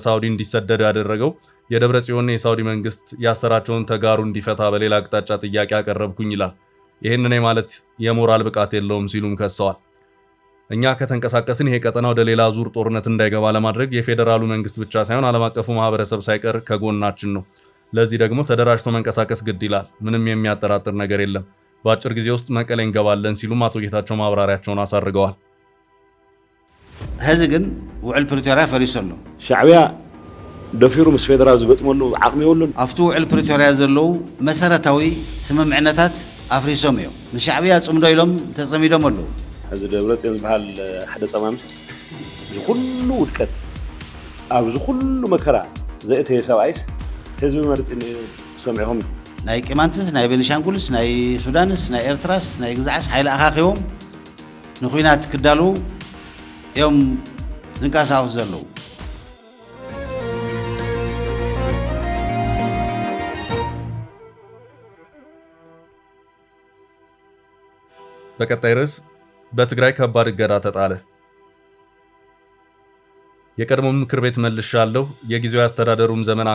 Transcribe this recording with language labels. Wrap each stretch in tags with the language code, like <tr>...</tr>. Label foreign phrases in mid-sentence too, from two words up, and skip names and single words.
<am>ሳውዲ እንዲሰደዱ ያደረገው የደብረጽዮን የሳውዲ መንግስት ያሰራቸውን ተጋሩ እንዲፈታ በሌላ አቅጣጫ ጥያቄ አቀረብኩኝ ይላል። ይህንን ማለት የሞራል ብቃት የለውም ሲሉም ከሰዋል። እኛ ከተንቀሳቀስን ይሄ ቀጠና ወደ ሌላ ዙር ጦርነት እንዳይገባ ለማድረግ የፌዴራሉ መንግስት ብቻ ሳይሆን ዓለም አቀፉ ማህበረሰብ ሳይቀር ከጎናችን ነው። ለዚህ ደግሞ ተደራጅቶ መንቀሳቀስ ግድ ይላል። ምንም የሚያጠራጥር ነገር የለም። በአጭር ጊዜ ውስጥ መቀሌ እንገባለን ሲሉም አቶ ጌታቸው ማብራሪያቸውን አሳርገዋል።</am> <ti>ህዚ ግን ውዕል ፕሪቶሪያ ፈሪሱ ኣሎ ሻዕቢያ ደፊሩ ምስ ፌደራል ዝገጥመሉ ዓቅሚ የብሉን ኣብቲ ውዕል ፕሪቶሪያ ዘለው መሰረታዊ ስምምዕነታት ኣፍሪሶም እዮም ንሻዕቢያ ጽምዶ ኢሎም ተጸሚዶም ኣለዉ ሕዚ ደብረጽዮን ዝበሃል ሓደ ጸማምስ ዝኩሉ ውድቀት ኣብዚ ኩሉ መከራ ዘእተየ ሰብኣይስ ህዝቢ መርፂ ሰሚዖም ናይ ቂማንትስ ናይ ቤኒሻንጉልስ ናይ ሱዳንስ ናይ ኤርትራስ ናይ ግዛዕስ ሓይሊ ኣኻኺቦም ንኹናት ክዳሉ እዮም ዝንቀሳቐሱ ዘለዉ።</ti> <am>በቀጣይ ርዕስ በትግራይ ከባድ እገዳ ተጣለ። የቀድሞ ምክር ቤት መልሻለሁ፣ የጊዜያዊ አስተዳደሩም ዘመን</am>